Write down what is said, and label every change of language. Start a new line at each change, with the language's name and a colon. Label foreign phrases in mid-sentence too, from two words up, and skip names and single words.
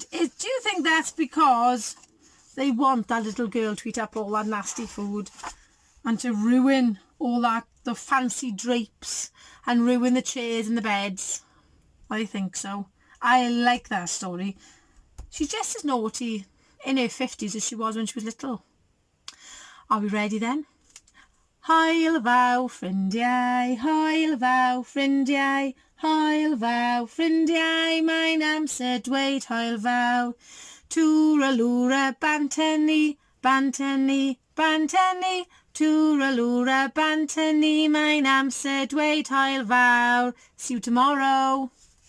English: Do you think that's because they want that little girl to eat up all that nasty food and to ruin all the fancy drapes and ruin the chairs and the beds? I think so. I like that story. She's just as naughty in her 50s as she was when she was little. Are we ready then?
Welsh: Hwyl fawr ffrindiau, hwyl fawr ffrindiau, hwyl fawr ffrindiau, mae'n amser dweud hwyl fawr. Twralwra bantynni, bantynni, bantynni, twralwra bantynni, mae'n amser dweud hwyl fawr.
English: See you tomorrow.